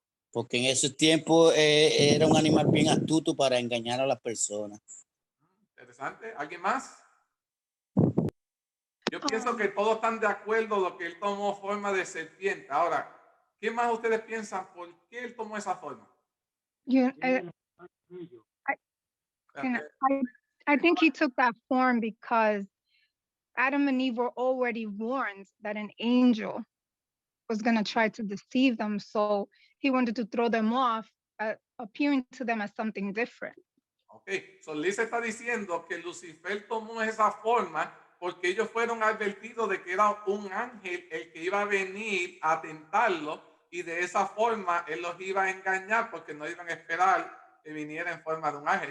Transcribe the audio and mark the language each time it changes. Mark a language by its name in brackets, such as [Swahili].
[Spanish] Porque en ese tiempo era un animal bien astuto para engañar a las personas. Interesante. ¿Alguien más? Yo pienso que todos están de acuerdo lo que él tomó forma de serpiente. Ahora, ¿qué más ustedes piensan? ¿Por qué él tomó esa forma? [English] And I think he took that form because Adam and Eve were already warned that an angel was going to try to deceive them. So he wanted to throw them off, appearing to them as something different. [Spanish] Ok, so Liz está diciendo que Lucifer tomó esa forma porque ellos fueron advertidos de que era un ángel el que iba a venir a tentarlo y de esa forma él los iba a engañar porque no iban a esperar que viniera en forma de un ángel.